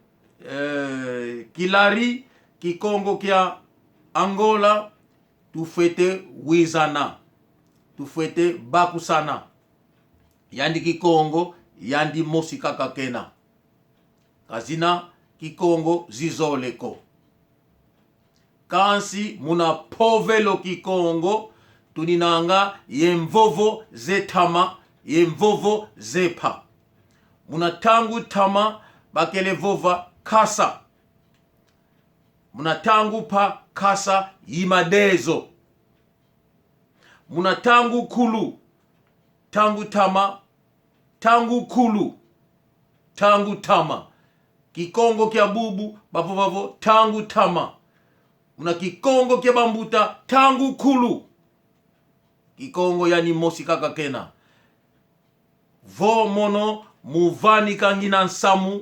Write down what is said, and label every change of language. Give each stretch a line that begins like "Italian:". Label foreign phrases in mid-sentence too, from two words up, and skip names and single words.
Kongo: kilari kikongo kia Angola tufete wizana tufete bakusana yandi kikongo yandi mosi kaka kena kazina kikongo zizoleko kansi muna povelo kikongo tuninanga yemvovo zetama ye mvovo zepa. Muna tangu tama bakele vova kasa. Muna tangu pa kasa imadezo. Muna tangu kulu. Tangu tama. Tangu kulu. Tangu tama. Kikongo kia bubu bavovavo tangu tama. Muna kikongo kia bambuta tangu kulu. Kikongo yani mosi kaka kena. Vo mono muvani kangina nsamu.